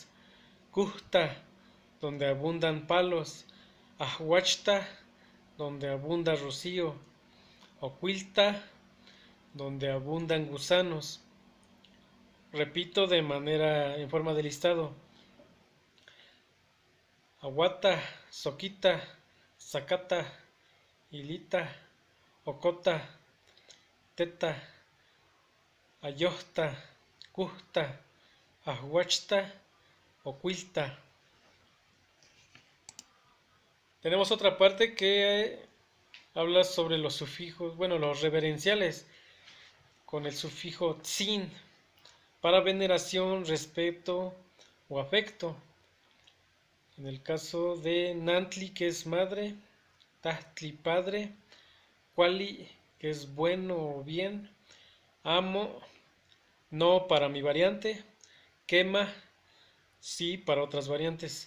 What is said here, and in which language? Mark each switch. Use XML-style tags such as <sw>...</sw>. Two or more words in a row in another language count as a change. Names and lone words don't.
<es>Custa, donde abundan palos. Ahuachta, donde abunda rocío. Oquilta, donde abundan gusanos. Repito en forma de listado.</es> <nah>Aguata, soquita, zacata, hilita, ocota, teta, ayosta, custa, ahuachta, oquilta.</nah> <es>Tenemos otra parte que habla sobre los sufijos, bueno, los reverenciales, con el sufijo tzin, para veneración, respeto o afecto. En el caso de Nantli, que es madre, Tahtli, padre, Quali, que es bueno o bien, Amo, no para mi variante, Quema, sí para otras variantes.</es>